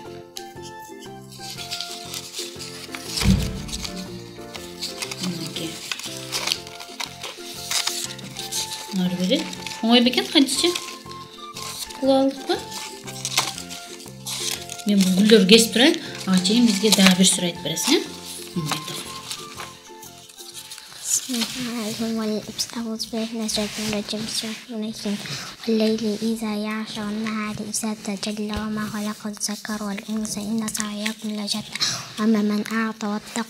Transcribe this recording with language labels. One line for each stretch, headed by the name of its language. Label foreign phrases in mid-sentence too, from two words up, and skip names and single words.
Kyrgyz: Ар бери оңой бекен, Хадича. Кылып алдыкпы? Мен бул гүлдөрдү кесип турайын, ага чейин бизге дагы бир сүрөт бересиң,
Arabic: والليل إذا يعشى والنهار إذا تجلى وما خلق الذكر والأنثى إن سعيكم لشتى أما من أعطى واتقى